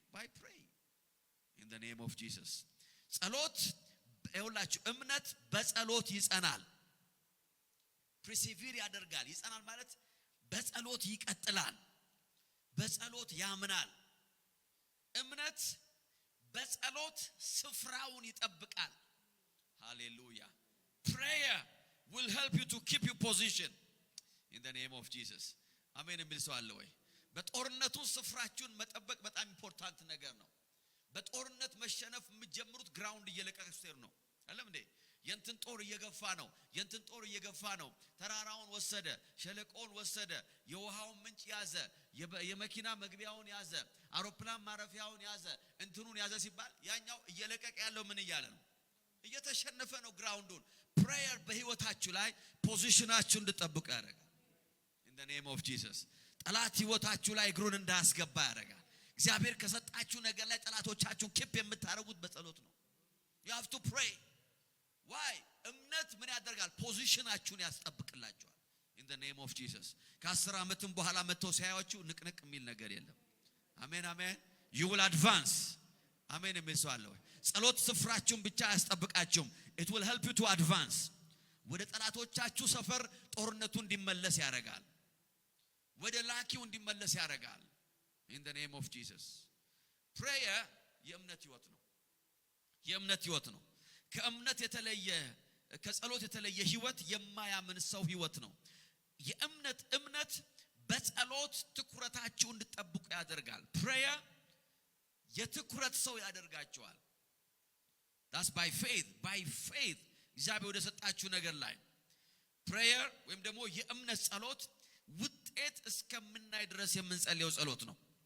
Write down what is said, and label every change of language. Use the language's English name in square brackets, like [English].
[English] By praying in the name of Jesus። [Amharic] ጸሎት ይኸውላችሁ እምነት በጸሎት ይጸናል። ፕሪሲቪር ያደርጋል። ይጸናል ማለት በጸሎት ይቀጥላል። በጸሎት ያምናል። እምነት በጸሎት ስፍራውን ይጠብቃል። Hallelujah. [English] Prayer will help you to keep your position in the name of Jesus. [Amharic] አሜን የሚል ሰው አለ ወይ? በጦርነቱ ስፍራችሁን መጠበቅ በጣም ኢምፖርታንት ነገር ነው። በጦርነት መሸነፍ የምትጀምሩት ግራውንድ እየለቀቀ ስትሄዱ ነው። አይደለም እንዴ? የንትን ጦር እየገፋ ነው። ተራራውን ወሰደ፣ ሸለቆውን ወሰደ፣ የውሃውን ምንጭ ያዘ፣ የመኪና መግቢያውን ያዘ፣ አውሮፕላን ማረፊያውን ያዘ፣ እንትኑን ያዘ ሲባል ያኛው እየለቀቀ ያለው ምን እያለ ነው? እየተሸነፈ ነው ግራውንዱን። ፕሬየር በህይወታችሁ ላይ ፖዚሽናችሁን እንድትጠብቁ ያደርጋል። [English] in the name of Jesus [Amharic] ጠላት ህይወታችሁ ላይ እግሩን እንዳያስገባ ያደርጋል። እግዚአብሔር ከሰጣችሁ ነገር ላይ ጠላቶቻችሁን ኪፕ የምታረጉት በጸሎት ነው። [English] you have to pray. why? [Amharic] እምነት ምን ያደርጋል? ፖዚሽናችሁን ያስጠብቅላችኋል። [English] in the name of Jesus [Amharic] ከ10 ዓመትም በኋላ መተው ሲያዩአችሁ ንቅንቅ የሚል ነገር የለም። አሜን አሜን። [English] you will advance. [Amharic] አሜን የሚል ሰው አለ ወይ? ጸሎት ስፍራችሁን ብቻ ያስጠብቃችሁም። [English] it will help you to advance. [Amharic] ወደ ጠላቶቻችሁ ሰፈር ጦርነቱ እንዲመለስ ያደርጋል። ወደ ላኪው እንዲመለስ ያደርጋል። [English] in the name of Jesus [Amharic] prayer የእምነት ህይወት ነው። ከእምነት የተለየ ከጸሎት የተለየ ህይወት የማያምን ሰው ህይወት ነው። እምነት በጸሎት ትኩረታችሁን እንድትጠብቁ ያደርጋል። prayer የትኩረት ሰው ያደርጋችኋል። [English] that's by faith [Amharic] እግዚአብሔር ወደ ሰጣችሁ ነገር ላይ prayer ወይም ደግሞ የእምነት ጸሎት ውጤት እስከምናይ ድረስ የምንጸልየው ጸሎት ነው።